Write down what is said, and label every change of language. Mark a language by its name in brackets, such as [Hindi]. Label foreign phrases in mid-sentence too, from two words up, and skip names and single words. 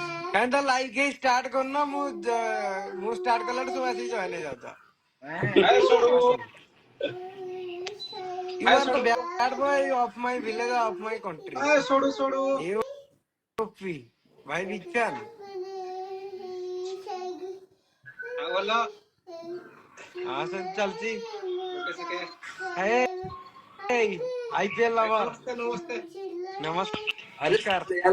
[Odia] କାଇଁ ତ ଲାଇଭ୍ କେହି ଷ୍ଟାର୍ଟ କରୁନ ମୁଁ ଷ୍ଟାର୍ଟ କଲାଠୁ ସବୁ ଆସିକି ଜଏନ୍ ହେଇଯାଉଛ। [English] You are the bad boy of my village, of my country. You OP भाई big fan. [Hindi] हाँ सब चलती। IPL लवर नमस्कार।